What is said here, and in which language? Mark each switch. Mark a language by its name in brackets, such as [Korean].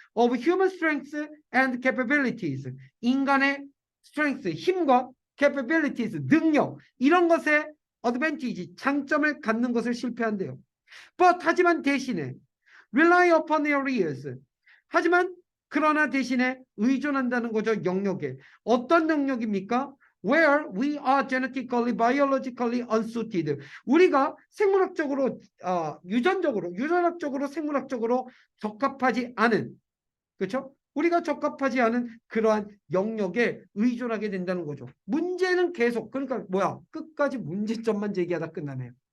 [English] of human strength and capabilities, [Korean] 인간의 strength, 힘과 capabilities, 능력, 이런 것에 advantage, 장점을 갖는 것을 실패한대요. But, 하지만 대신에 [English] rely upon areas, [Korean] 하지만 그러나 대신에 의존한다는 거죠. 영역에. 어떤 영역입니까? [English] Where we are genetically, biologically unsuited. [Korean] 우리가 생물학적으로, 유전학적으로, 생물학적으로 적합하지 않은, 그렇죠? 우리가 적합하지 않은 그러한 영역에 의존하게 된다는 거죠. 문제는 계속, 그러니까 뭐야? 끝까지 문제점만 제기하다 끝나네요.